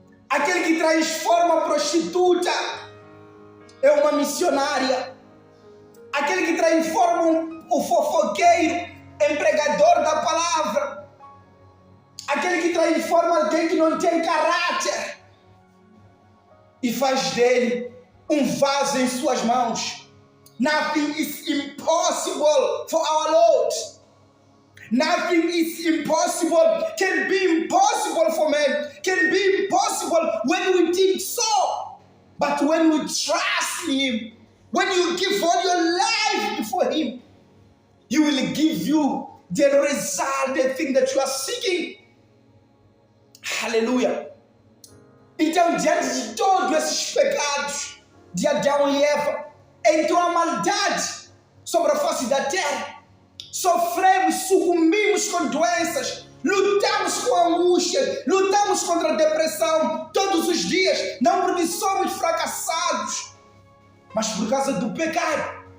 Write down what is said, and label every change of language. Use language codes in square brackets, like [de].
[pt] Aquele que transforma a prostituta é uma missionária. Aquele que transforma o fofoqueiro em pregador da palavra. Aquele que transforma alguém que não tem caráter e faz dele um vaso em suas mãos. [en] Nothing is impossible for our Lord. Nothing is impossible, can be impossible for men, can be impossible when we think so. But when we trust Him, when you give all your life before Him, He will give you the result, the thing that you are seeking. [pt] Aleluia. Então, diante de todos esses pecados de Adão e Eva, entrou a maldade sobre a face da terra. Sofremos, sucumbimos com doenças, lutamos com angústia, lutamos contra a depressão todos os dias, não porque somos fracassados, mas por causa do pecado.